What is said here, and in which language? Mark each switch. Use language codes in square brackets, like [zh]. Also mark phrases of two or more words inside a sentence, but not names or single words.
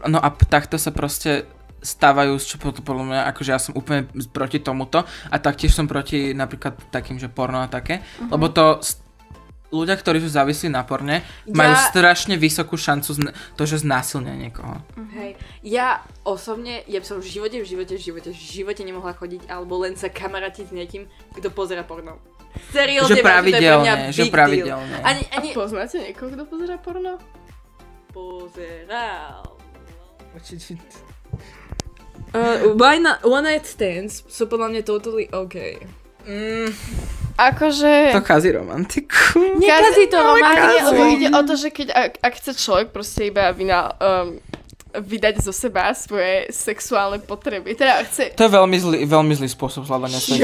[sk] No a takto sa proste stávajú, čo podľa mňa, akože ja som úplne proti tomuto a taktiež som proti napríklad takým, že porno a také, lebo to ľudia, ktorí sú závislí na porne, majú strašne vysokú šancu to, že znásilnia niekoho. Hej, ja osobne, ja som v živote nemohla chodiť alebo len sa kamarátiť s niekým, kto pozerá porno. Seriózne, že pravidelne. A poznáte niekoho, kto pozerá porno? Pozeral. [en] One night stands [sk] sú podľa mňa [en] totally OK. [sk] Akože... To kazí romantiku. Nekazí to romantiku, lebo ide o to, že keď ak chce človek proste iba vydať zo seba svoje sexuálne potreby. Teda chce... To je veľmi zlý spôsob hľadania svojich